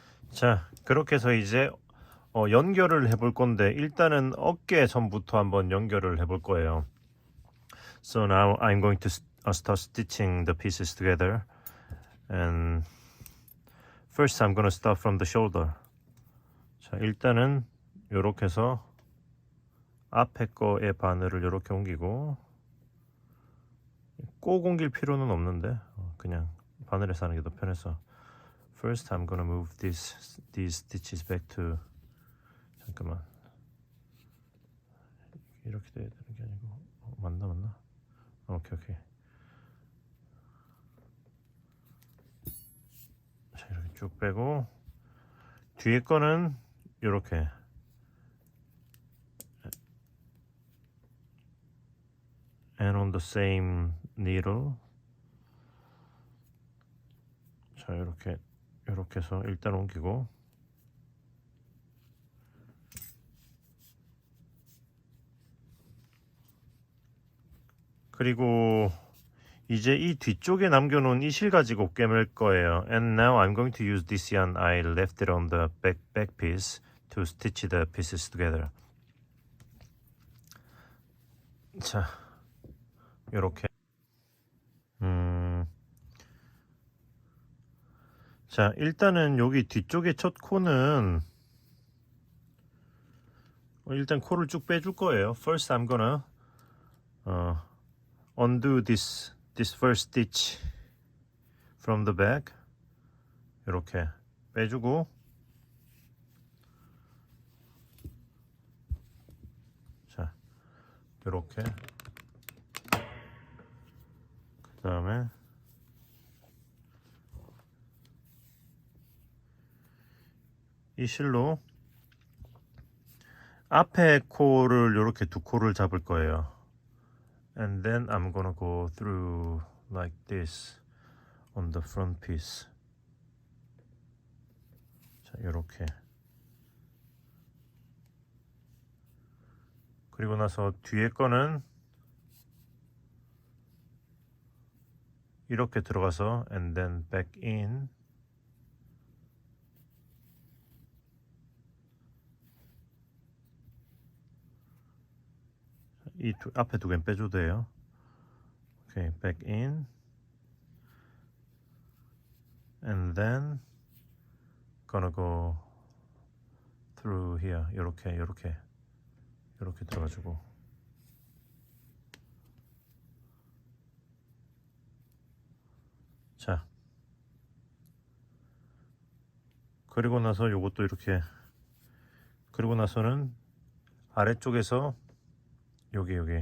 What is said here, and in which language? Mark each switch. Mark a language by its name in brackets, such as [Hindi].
[Korean] 자, 그렇게 해서 이제 연결을 해볼 건데 일단은 어깨 선부터 한번 연결을 해볼 거예요. [English] So now I'm going to start stitching the pieces together. And first I'm going to start from the shoulder. [Korean] 자, 일단은 요렇게 해서 앞에 거의 바늘을 요렇게 옮기고 꼭 옮길 필요는 없는데 그냥 바늘에서 하는 게 더 편해서 [English] First I'm gonna move these stitches back to [Korean] 잠깐만 이렇게 돼야 되는 게 아니고 맞나? 오케이 자 이렇게 쭉 빼고 뒤에 거는 이렇게 [English] and on the same needle [Korean] 자 이렇게 해서 일단 옮기고 그리고 이제 이 뒤쪽에 남겨놓은 이 실 가지고 꿰맬 거예요. [English] And now I'm going to use this yarn I left it on the back piece to stitch the pieces together. [Korean] 자, 요렇게 자, 일단은 여기 뒤쪽에 첫 코는 일단 코를 쭉 빼줄 거예요. [English] First I'm gonna undo this first stitch from the back. [Korean] 이렇게 빼주고 자, 이렇게 그 다음에 이 실로 앞에 코를 이렇게 두 코를 잡을 거예요. [English] And then I'm gonna go through like this on the front piece. [Korean] 자, 이렇게. 그리고 나서 뒤에 거는 이렇게 들어가서 [English] and then back in. [Korean] 이 앞에 두 개는 빼줘도 돼요. [English] 오케이, back in and then gonna go through here. [Korean] 이렇게 들어가지고 자, 그리고 나서 요것도 이렇게, 그리고 나서는 아래쪽에서 여기